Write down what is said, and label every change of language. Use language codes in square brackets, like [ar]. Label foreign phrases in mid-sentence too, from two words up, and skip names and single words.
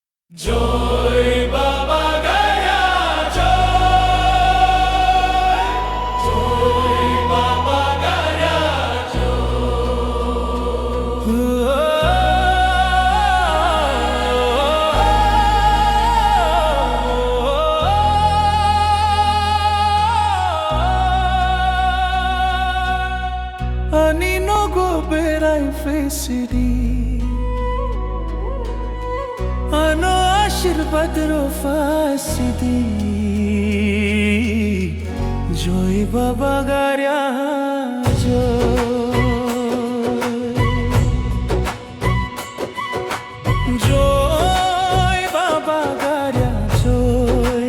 [bn] জয় বাবা গায়া জয়, জয় বাবা গায়া জয়। [trp] Ani no go berai fesiri, ano আশীর্বাদ রফাসিদি, [bn] জয় বাবা গায়া জয়, জয় বাবা গায়া জয়।